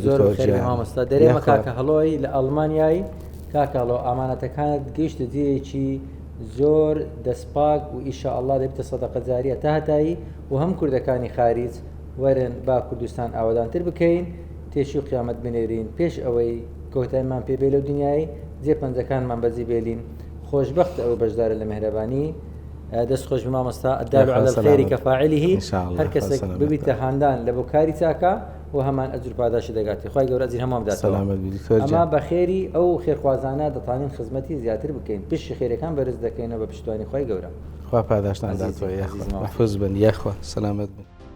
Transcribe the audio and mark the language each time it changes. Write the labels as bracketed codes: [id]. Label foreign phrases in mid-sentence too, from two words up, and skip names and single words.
[ckb] مامۆستا دەرێمە کاکە هەڵۆی لە ئەڵمانیایی کاکەڵۆ ئامانەتەکانت گەیشتە جێیەکی زۆر دەستپاک و ئیشاءالله دەبێتە سەدەقە جاریە تا هەتایی و هەم کوردەکانی خارج وەرن با کوردستان ئاوادانتر بکەین، تێشی و قیامەت بنێرین پێش ئەوەی کۆتایمان پێبێ لەو دنیای جێ پەنجەکانمان بەجێ بێلین. خۆشبەخت ئەوە بەشدارە لە مهرەبانی دەست خۆش بمامۆستا [ar] الدال على الخير كفاعله. [ckb] هەر کەسێک ببیتە هاندان لە بۆ کاری چاکە و هەمان ئەجر پاداشی دەگاتی. خی گەورە ئەجر هەموو بداتەوە. ئەما بە خێری ئەو خێرخوازانە دەتوانین خزمەتی زیاتر بکەین، پشتی خێرەکان بەرز دەکەینەوە بە پشتوانی خی گەورە. خوا پاداشتان داتەوە. محفوظ بن یاخوا سەلامەت بن.